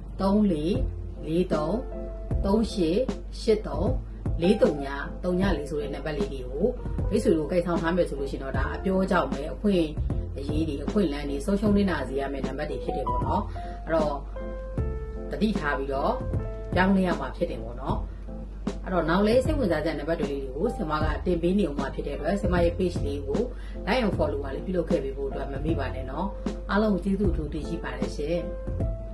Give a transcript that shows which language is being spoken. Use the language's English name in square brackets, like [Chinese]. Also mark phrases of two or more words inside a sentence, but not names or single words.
[Burmese] 3438834343 ဆိုတဲ့နံပါတ်လေးတွေကိုမိတ်ဆွေတို့ကြိုက်ဆောင်ထားမယ်ဆိုလို့ရှိရင်တော့ဒါအပြောကြောင့်ပဲအခွင့်အရေးတွေအခွင့်လန်းတွေဆုံးရှုံးနေတာစီရမယ့်နံပါတ်တွေဖြစ်တယ်ပေါ့နော်အဲ့တော့တတိထားပြီးတော့ပြောင်းလဲရမှာဖြစ်တယ်ပေါ့နော်အဲ့တော့နောက်လေးစိတ်ဝင်စားတဲ့နံပါတ်တွေလေးတွေကိုဆင်မကတင်ပေးနေအောင်မှာဖြစ်တဲ့အတွက်ဆင်မရဲ့ page လေးကို [English] like and follow [Burmese] ပါလေးပြုလုပ်ခဲ့ပေးဖို့အတွက်မမေ့ပါနဲ့နော်အားလုံးကျေးဇူးအထူးတင်ရှိပါတယ်ရှင်